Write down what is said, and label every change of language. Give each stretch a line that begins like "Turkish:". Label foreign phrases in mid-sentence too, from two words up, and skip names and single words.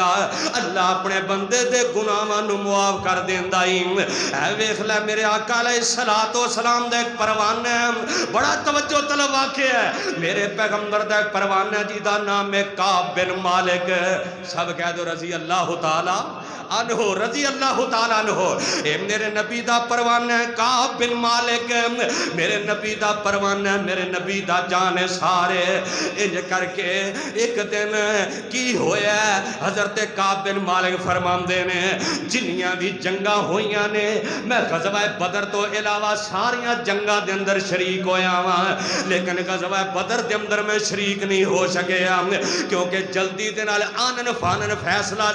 Punjabi: ਅੱਲਾਹ ਅਪਨੇ ਬੰਦੇ ਦੇ ਗੁਨਾਹਾਂ ਨੂ ਮੁਆਫ ਕਰ ਦੇਂਦਾ ਹੀ। ਐ ਵੇਖ ਲੇ ਮੇਰੇ ਆਕਾ
Arabic: عليه الصلاة والسلام
Punjabi: ਦਾ ਏਕ ਪਰਵਾਨਾ ਬੜਾ ਤਵੱਜੋ ਤਲਬ ਵਾਕਿਆ ਹੈ। ਮੇਰੇ ਪੈਗੰਬਰ ਦਾ ਏਕ ਪਰਵਾਨਾ ਜੀ ਦਾ ਨਾਮ ਹੈ ਕਾਬ ਬਿਨ ਮਾਲਿਕ। ਸਬ ਕਹਿ ਦੋ
Arabic: رضي الله تعالى عنه, رضي الله تعالى عنه.
Punjabi: ਏ ਮੇਰੇ ਨਬੀ ਦਾ ਪਰਵਾਨਾ ਹੈ ਕਾਬ ਬਿਨ ਮਾਲਿਕ, ਮੇਰੇ ਨਬੀ ਦਾ ਪਰਵਾਨਾ, ਮੇਰੇ ਨਬੀ ਦਾ ਜਾਨ ਸਾਰੇ। ਇੰਜ ਕਰਕੇ ਏਕ ਦਿਨ ਕੀ ਹੋਇਆ ਹਜਰਤ ਕਾਬ ਬਿਨ ਮਾਲਿਕ ਫਰਮਾਂਦੇ ਨੇ ਜਿੰਨੀਆਂ ਭੀ ਜੰਗਾ ਹੋਈਆਂ ਨੇ ਮੈਂ ਗਜ਼ਵਾ ਬਦਰ ਤੋ ਇਲਾਵਾ ਸਾਰੀਆਂ ਜੰਗਾ ਦੇ ਅੰਦਰ ਸ਼ਰੀਕ ਹੋਇਆ ਵਾ, ਲੇਕਿਨ ਗਜ਼ਵਾ ਬਦਰ ਦੇ ਅੰਦਰ ਮੈਂ ਸ਼ਰੀਕ ਨਹੀਂ ਹੋ ਸਕਿਆ ਕਿਉਂਕਿ ਜਲਦੀ ਦੇ ਨਾਲ ਆਨਨ ਫਾਨਨ ਫੈਸਲਾ ਸੀ।